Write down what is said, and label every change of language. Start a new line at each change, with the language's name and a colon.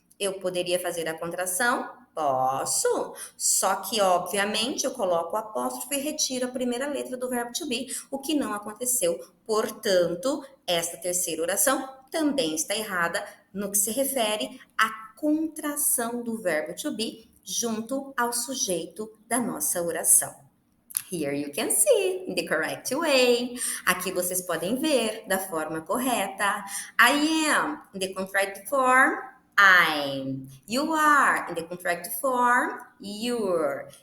Portuguese: Eu poderia fazer a contração? Posso. Só que, obviamente, eu coloco o apóstrofo e retiro a primeira letra do verbo to be, o que não aconteceu. Portanto, esta terceira oração também está errada no que se refere à contração do verbo to be junto ao sujeito da nossa oração.
English: Here you can see in the correct way.
Portuguese: Aqui vocês podem ver da forma correta.
English: I am in the contract form, I'm. You are in the contract form, you're.